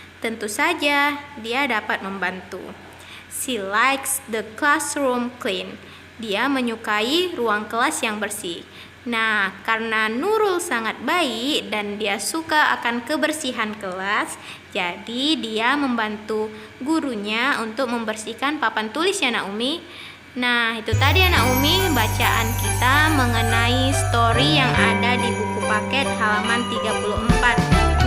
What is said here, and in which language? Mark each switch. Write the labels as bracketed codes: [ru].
[id] Tentu saja dia dapat membantu. [en] She likes the classroom clean. [id] Dia menyukai ruang kelas yang bersih. Nah, karena Nurul sangat baik dan dia suka akan kebersihan kelas, jadi dia membantu gurunya untuk membersihkan papan tulis ya Nak Umi. Nah, itu tadi ya Nak Umi bacaan kita mengenai story yang ada di buku paket halaman 34.